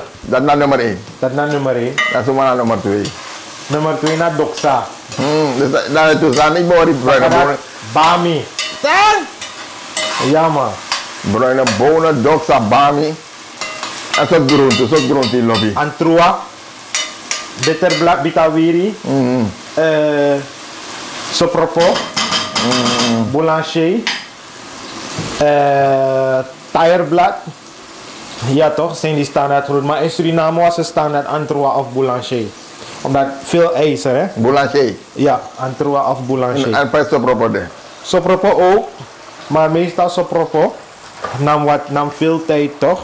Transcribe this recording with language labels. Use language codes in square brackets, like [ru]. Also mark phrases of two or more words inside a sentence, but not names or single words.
[nl] Dat naar nummer 1. Dat naar nummer 1. Dat is maar naar nummer 2. Nummer 2 naar doxa. Dus daar toe staan niet meer die bruine bonen. Bami. Ja man. Bruine bonen, doxa, bami. En soort groente in lobby. Antroa. Bitterblad, bitawiri. Sopropo. Boulanger. Tireblad. Ja toch, zijn die standaard groen. Maar in Suriname was het standaard Antroa of Boulanger. Omdat veel ijzer, hè? Boulanger. Ja, Antroa of Boulanger. En pas sopropo de. Sopropo ook. Maar meestal sopropo nam veel tijd toch?